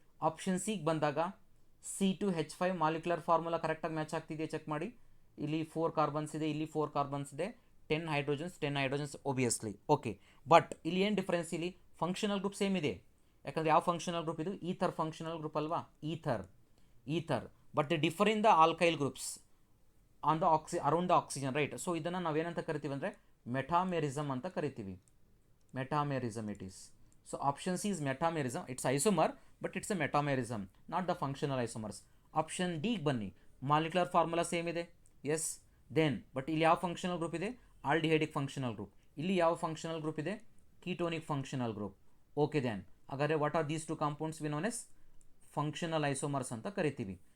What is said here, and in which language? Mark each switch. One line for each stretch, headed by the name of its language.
Kannada: Option ಸಿಗೆ ಬಂದಾಗ C2H5 molecular formula ಕರೆಕ್ಟಾಗಿ ಮ್ಯಾಚ್ ಆಗ್ತಿದೆಯಾ ಚೆಕ್ ಮಾಡಿ. ಇಲ್ಲಿ 4 ಕಾರ್ಬನ್ಸ್ ಇದೆ, ಇಲ್ಲಿ 4 ಕಾರ್ಬನ್ಸ್ ಇದೆ, 10 ಹೈಡ್ರೋಜನ್ಸ್ ಒಬಿಯಸ್ಲಿ. ಓಕೆ, ಬಟ್ ಇಲ್ಲಿ ಏನು ಡಿಫ್ರೆನ್ಸ್? ಇಲ್ಲಿ ಫಂಕ್ಷನಲ್ ಗ್ರೂಪ್ ಸೇಮ್ ಇದೆ. ಯಾಕಂದರೆ ಯಾವ ಫಂಕ್ಷನಲ್ ಗ್ರೂಪ್ ಇದು? ಈಥರ್ ಫಂಕ್ಷನಲ್ ಗ್ರೂಪ್ ಅಲ್ವಾ. Ether
English: ether, but they differ in the alkyl groups on the around the oxygen, right?
Kannada: So ಇದನ್ನು ನಾವೇನಂತ ಕರಿತೀವಿ ಅಂದರೆ ಮೆಟಾಮೆರಿಸಮ್ ಅಂತ ಕರಿತೀವಿ. Metamerism
English: it is. So option C is metamerism. It's isomer, but it's a metamerism, not the functional isomers.
Kannada: Option D ಬನ್ನಿ, molecular formula same ಇದೆ, S. Then but ಇಲ್ಲಿ ಯಾವ ಫಂಕ್ಷನಲ್ ಗ್ರೂಪ್ ಇದೆ? ಆಲ್ಡಿಹೈಡಿಕ್ ಫಂಕ್ಷನಲ್ ಗ್ರೂಪ್. ಇಲ್ಲಿ ಯಾವ functional group ಇದೆ? ಕೀಟೋನಿಕ್ functional group. Okay then ಹಾಗಾದರೆ
English: what are these two compounds we known as functional isomers
Kannada: ಅಂತ ಕರಿತೀವಿ.